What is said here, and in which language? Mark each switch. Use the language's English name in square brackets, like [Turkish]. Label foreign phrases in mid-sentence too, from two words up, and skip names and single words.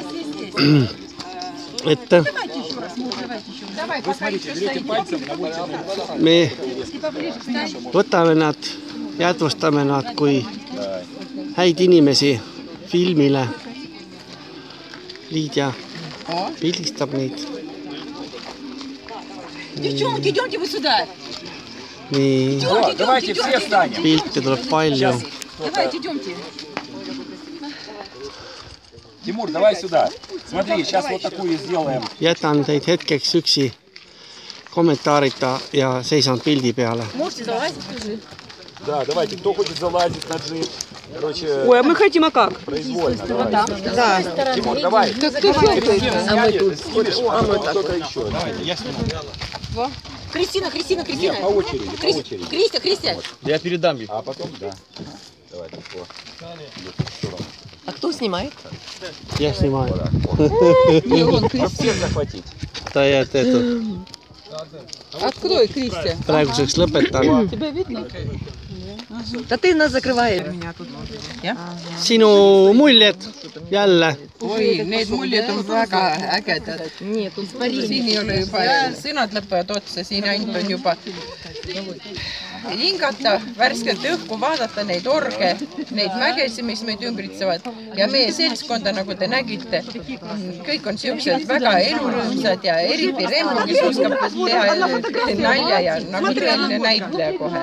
[Estonian] Et me võtame nad, jätvustame nad kui häid inimesi filmile. Liidia pildistab neid. [Russian] Девчонки, идемте вы сюда. [Estonian] Nii, pilte tuleb palju. [Russian] Давайте, идемте. Тимур, давай сюда. Смотри, сейчас вот такую сделаем. [Estonian] Jätan teid hetkeks üksi kommentaarita ja seisan pildi peale. [Russian] Можете залазить уже? Да, давайте. Кто хочет залазить на джип? Короче, ой, а мы хотим, а как? произвольно. Давай. Да. Тимур, давай. Так кто фоткает? А мы тут. А мы кто-то еще. Давайте, я сниму. Кристина. Нет, по очереди. Кристия. Я передам ей. А потом, да. Давай, А кто снимает? Я снимаю. Всех захватить. [Estonian] Ta jääd eetud. [Russian] Открой, Кристия. [Estonian] Praeguseks lõpetan. [Russian] Тебя видно? Да ты нас закрываешь. [Estonian] Sinu muljed jälle. Oi, need muljed on väga ägedad. Siin ei ole juba, sõnad lõpevad otsa, siin ainult on juba hingata, värskelt õhku vaadata neid orge, neid mägesi, mis meid ümbritsevad ja meie seltskonda, nagu te nägite, kõik on siuksed väga elurõõmsad ja eriti Rembo, kes oskab teha nalja ja nagu tõeline näitleja kohe.